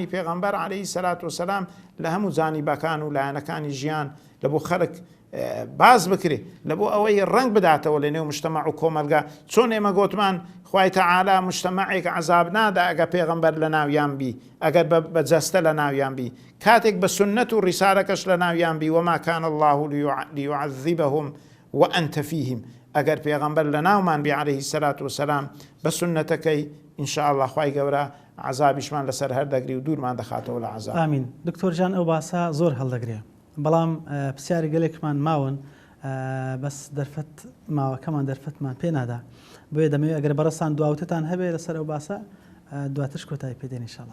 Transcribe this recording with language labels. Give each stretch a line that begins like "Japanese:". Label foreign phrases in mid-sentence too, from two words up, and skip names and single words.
Central Kurdish: پێغەمبەر
Arabic: عەلەیهی سەلات وسەلام
Central Kurdish: لە هەموو جانیبەکان و لایەنەکانی ژیان لە بۆ خەڵک باز بکرێ لە بۆ ئەوەی ڕنگ بداتەوە لە نێو مجتەمع و کۆمەلگا چۆن ئێمە گوتمان خوای تەعالا مجتەمعێک عەزاب نادا ئەگە پێغەمبەر لە ناویان بی ئەگەر بەجەستە لە ناویان بی کاتێک بە سنەت و ڕیسالەکەش لە ناویان بی
Arabic: وما كان الله ليعذبهم وأنت فيهم
Central Kurdish: ئەگەر پێغەمبەر لە ناومان بی
Arabic: عەلەیهی سەلات وسەلام
Central Kurdish: بە سنەتەکەی ئینشاءالله خوای گەورە عەزابیشمان لەسەر هەردەگری و دوورمان دەخاتەوە لە عەزاب. ئامین. دکتۆر جان ئەو باسە زۆر هەڵدەگرێ بەڵام پرسیاری گەلێکمان ماون بەس دەرفەت ماوەکەمان دەرفەتمان پێ نادا بۆیە دەمەوێت ئەگەر بەڕەسان دواوتتان هەبێ لەسەر ئەو باسە دواتش کۆتایی پێدێن ئینشاءالله.